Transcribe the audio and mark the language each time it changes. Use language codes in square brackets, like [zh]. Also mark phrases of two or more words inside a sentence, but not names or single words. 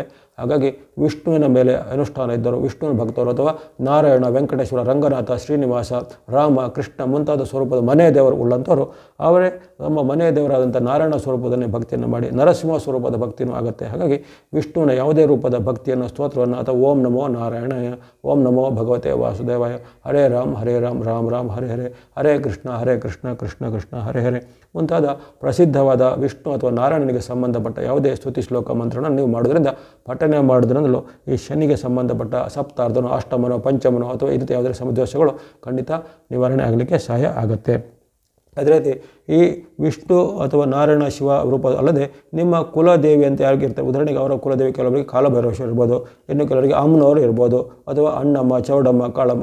[kn] ಹಾಗಾಗಿ ವಿಷ್ಣುವಿನ ಮೇಲೆ ಅನುಷ್ಠಾನ ಇದ್ದರು, ವಿಷ್ಣುವಿನ ಭಕ್ತರು ಅಥವಾ ನಾರಾಯಣ, ವೆಂಕಟೇಶ್ವರ, ರಂಗನಾಥ, ಶ್ರೀನಿವಾಸ, ರಾಮ, ಕೃಷ್ಣ ಮುಂತಾದ ಸ್ವರೂಪದ ಮನೆಯ ದೇವರು ಉಳ್ಳಂಥವರು ಅವರೇ ನಮ್ಮ ಮನೆಯ ದೇವರಾದಂಥ ನಾರಾಯಣ ಸ್ವರೂಪದನ್ನೇ ಭಕ್ತಿಯನ್ನು ಮಾಡಿ ನರಸಿಂಹ ಸ್ವರೂಪದ ಭಕ್ತಿಯೂ ಆಗುತ್ತೆ. ಹಾಗಾಗಿ ವಿಷ್ಣುವಿನ ಯಾವುದೇ ರೂಪದ ಭಕ್ತಿಯನ್ನು, ಸ್ತೋತ್ರವನ್ನು ಅಥವಾ [sa] ओं नमो नारायणाय, ओं नमो भगवते वासुदेवाय, हरे राम् राम् राम् हरे हरे, हरे कृष्ण कृष्ण कृष्ण हरे हरे [kn] ಮುಂತಾದ ಪ್ರಸಿದ್ಧವಾದ ವಿಷ್ಣು ಅಥವಾ ನಾರಾಯಣನಿಗೆ ಸಂಬಂಧಪಟ್ಟ ಯಾವುದೇ ಸ್ತುತಿ ಶ್ಲೋಕ ಮಂತ್ರನ ನೀವು ಮಾಡೋದ್ರಿಂದ, ಪಠನೆ ಮಾಡೋದ್ರಿಂದಲೂ ಈ ಶನಿಗೆ ಸಂಬಂಧಪಟ್ಟ ಸಪ್ತಾರ್ಧನೋ, ಅಷ್ಟಮನೋ, ಪಂಚಮನೋ ಅಥವಾ ಈ ರೀತಿ ಯಾವುದೇ ಸಮದೋಷಗಳು ಖಂಡಿತ ನಿವಾರಣೆ ಆಗಲಿಕ್ಕೆ ಸಹಾಯ ಆಗುತ್ತೆ. ಅದೇ ರೀತಿ ಈ ವಿಷ್ಣು ಅಥವಾ ನಾರಾಯಣ ಶಿವ ರೂಪ ಅಲ್ಲದೆ ನಿಮ್ಮ ಕುಲದೇವಿ ಅಂತ ಯಾರಿಗಿರ್ತಾರೆ, ಉದಾಹರಣೆಗೆ ಅವರ ಕುಲದೇವಿ ಕೆಲವರಿಗೆ ಕಾಲಭೈರವೇಶ್ವರ ಇರ್ಬೋದು, ಇನ್ನು ಕೆಲವರಿಗೆ ಅಮ್ಮನವರು ಇರ್ಬೋದು, ಅಥವಾ ಅಣ್ಣಮ್ಮ, ಚೌಡಮ್ಮ, ಕಾಳಮ್ಮ.